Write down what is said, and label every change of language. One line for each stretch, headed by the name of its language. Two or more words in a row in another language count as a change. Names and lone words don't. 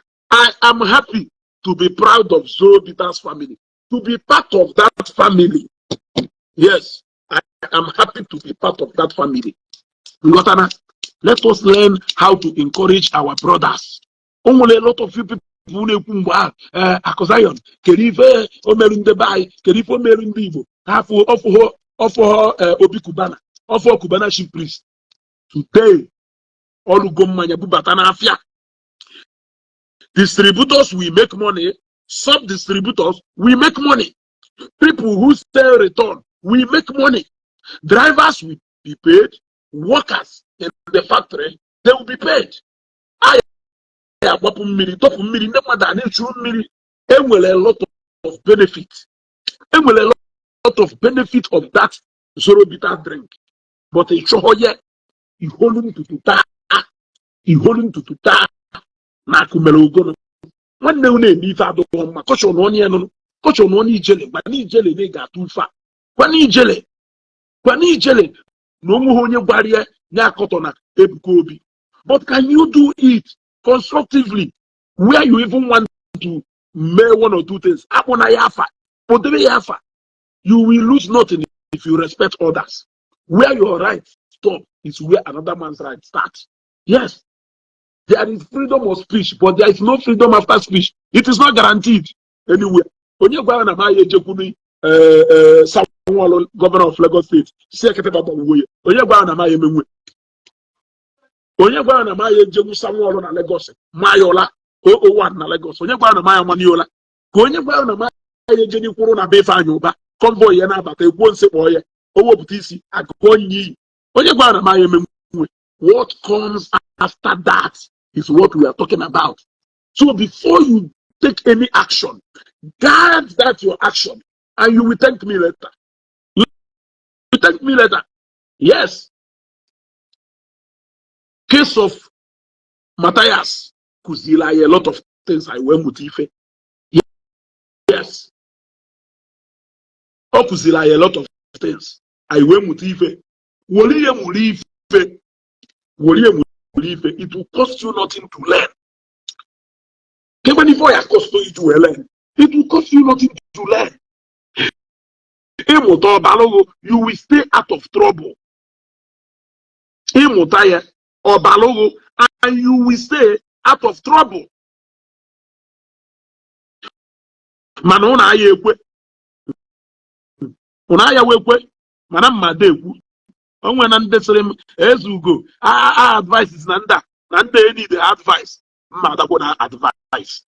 English: I am happy to be proud of Zoe Peters' family, to be part of that family. Yes, I am happy to be part of that family. Ngotana, let us learn how to encourage our brothers.
Igbo: O nwere
English: a lot of you people
Igbo: na-ekwu mgbe ahụ, eh, Akụ Zion, kedu ife o merụ ndị be anyị, kedu ife o merụ ndị Igbo? Ha fụ-, ọ fụghọ, ọ fụghọ, eh, Obi Cubana, ọ fụghọ Cubana
English: chief priest.
Igbo: Today, olugo mmanya bubata n'afịa.
English: Distributors will make money. Sub-distributors will make money. People who sell return will make money. Drivers will be paid. Workers in the factory, they will be paid.
Igbo: A ya agbapụ mmiri, tọpụ mmiri, ndị mmadụ a na-echu mmiri. E nwere
English: a lot of benefit.
Igbo: E nwere
English: a lot of benefit of that zero bitter drink.
Igbo: But ị chọghọ ya, ị holu ntutu taa, ị holu ntutu taa, na akụ mere ogolo. Nwanne unu eme ife adịghị mma. Kọchọ na onye nụnụ, kọchọ na onye ijele, mgbe na ijele na ị ga-atụ ife a. Kwana ijele. Kwana ijele. Na onweghị onye gwara ya, ya akọtọ na Ebuka Obi.
English: But can you do it constructively where you even want to may one or two things?
Igbo: Akpọ na ya afa. Kpọdebe ya afa.
English: You will lose nothing if you respect others. Where your rights stop is where another man's rights start. Yes. There is freedom of speech, but there is no freedom after speech. It is not guaranteed anywhere.
Igbo: Onye gwa ya na m aya ejekwuru,
English: eh, eh, Sam Nwaolu, governor of Lagos State,
Igbo: si ekete baba uwe ya. Onye gwa ya na m aya emenwe? Onye gwa ya na m aya ejegwu Sam Nwaolu na Lagos? Mayola oh oh one na Lagos. Onye gwa ya na m aya Maniola? Ka onye gwa na ma ya eje n'ikwuru na be Ifeanyị Ụba, convoy ya na-abata, egbuo nsị kpọọ ya, o wepụta isi, agụọ onye iyi. Onye gwa na ma ya eme nwe.
English: What comes after that is what we are talking about. So before you take any action, guard that your action, and you will thank me later. You thank me later. Yes. Case of Matthias
Igbo: kụziela anyị
English: a lot of things,
Igbo: anyị wee mụta ife. Yes. Ọ kụziri anyị
English: a lot of things,
Igbo: anyị wee mụta ife. Were ihe mụrụ ife. Were ya mụrụ ife,
English: it will cost you nothing to learn. Even if I cost you to learn, it will cost you nothing to learn.
Igbo: Ịmụta ọbalụgụ,
English: you will stay out of trouble.
Igbo: Ịmụta ya, ọbalụgụ,
English: and you will stay out of trouble.
Igbo: Mana unu aya ekwe. Unu aya wekwe. Mana mma ada ekwu. O nwe na ndị sịrị m, "Eze Ugo, a, a, a advices na ndị a, na ndị a
English: need advice."
Igbo: Mma adakwa na advice.